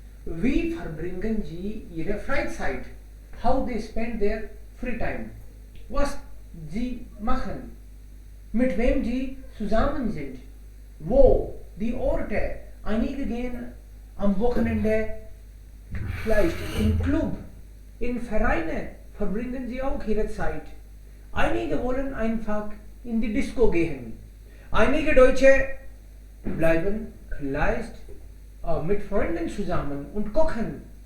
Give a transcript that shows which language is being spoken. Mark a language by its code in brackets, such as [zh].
[de] Wie verbringen sie ihre Freizeit? [en] How they spend their free time? [de] Was sie machen? Mit wem sie zusammen sind? Wo? Die Orte. Einige gehen am Wochenende vielleicht im Club, in Vereine, verbringen sie auch ihre Zeit. Einige wollen einfach in die Disco gehen. Einige Deutsche bleiben vielleicht mit Freunden zusammen und kochen.